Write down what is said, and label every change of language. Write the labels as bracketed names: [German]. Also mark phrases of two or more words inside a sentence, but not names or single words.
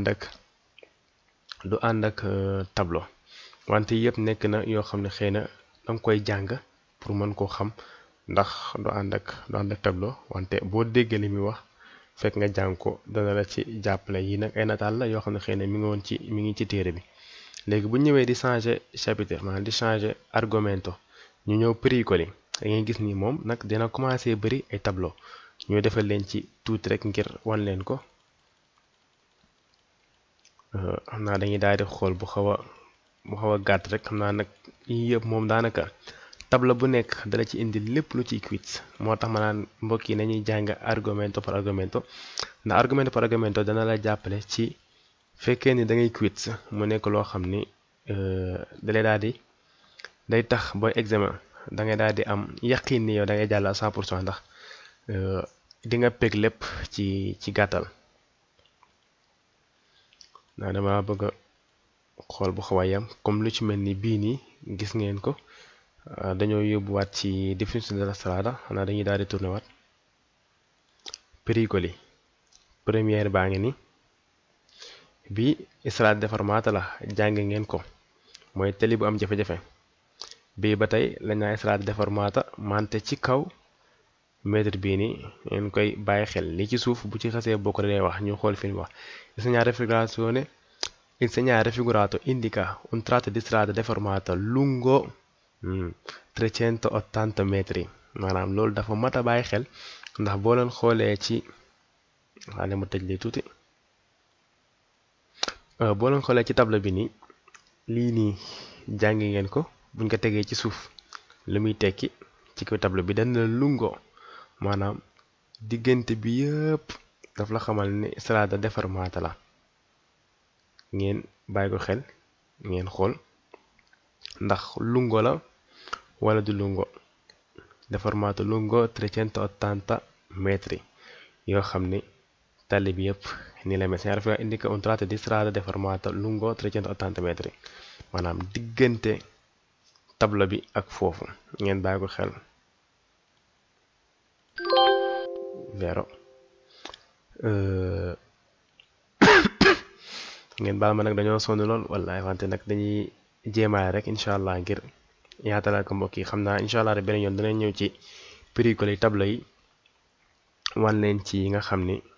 [Wolof] ànd ak tableau wante yëpp nekk na yoo xam ne xëy na danga koy jàng pour mën koo xam ndax du ànd ak tableau wante boo déggee li muy wax fekk nga jàng ko dana la ci jàppale yi nag ay nataal la yoo xam ne xëy na mi ngi ci téere bi léegi bu ñëwee di [French] changer chapitre [Wolof] maanaam di changer argomento ñu ñëw pericoli da ngay gis ni moom nag dina commencé bëri ay tableau ñoo defal leen ci tuuti rek ngir wan leen ko xam naa dañuy daal di xool bu xaw a gàtt rek xam naa nag yii yëpp moom daanaka tableau bu nekk dala ci indi lépp lu ciy quiz moo tax ma naan mbokk yi nañuy jàng [Italian] argomento par argomento [Wolof] ndax [Italian] argomento par argomento [Wolof] dana la jàppale ci fekkee ni da ngay quiz mu nekk loo xam ni dalay daal di day tax booy examen da ngay daal di am yaqin ni yow da ngay jàll à 100% ndax di nga peg lépp ci gàttal naa dama bëgg a xool bu xaw a yam comme lu ci mel ni bii nii gis ngeen ko dañoo yóbbuwaat ci [French] définition de la [Wolof] strada xanaa dañuy daal di tourné waat pericoli première baa ngi ni bi [Italian] strada deformata [Wolof] la jàng ngeen ko mooy tali bu am jafe-jafe bii ba tey lañ naa [Italian] strada deformata [Wolof] mante ci kaw mètre bii ni ngeen koy bàyyi xel li ci suuf bu ci xasee bokk day wax ñu xool fi mu wax [Italian] il segnale raffigurato indica un tratto di strada deformata lungo 380 metri [Wolof] maanaam loolu dafa mat a bàyyi xel ndax boo leen xoolee ci xaale ma tëj li tuuti boo leen xoolee ci tableau bi nii lii nii jàngi ngeen ko buñ ko tegee ci suuf lu muy tekki ci kaw tableau bi dana lungo maanaam diggante bi yëpp daf la xamal ni strada deformata la ngeen bàyyi ko xel ngeen xool ndax lungo la wala du lungo [Italian] deformato lungo 380 metri [Wolof] yoo xam ni tali bi yëpp ni la mel [Italian] segnale indica un tratto di strada deformata lungo 380 metri [Wolof] maanaam diggante tableau bi ak foofu ngeen bàyyi ko xel vero ngeen baal ma nag dañoo sonn lool wallaay wante nag dañuy jéemaale rek incha allah ngir yaatalal ko mbokk yi xam naa incha allah rek beneen yoon danañ ñëw ci pericoli tableau yi wan leen ci yi nga xam ni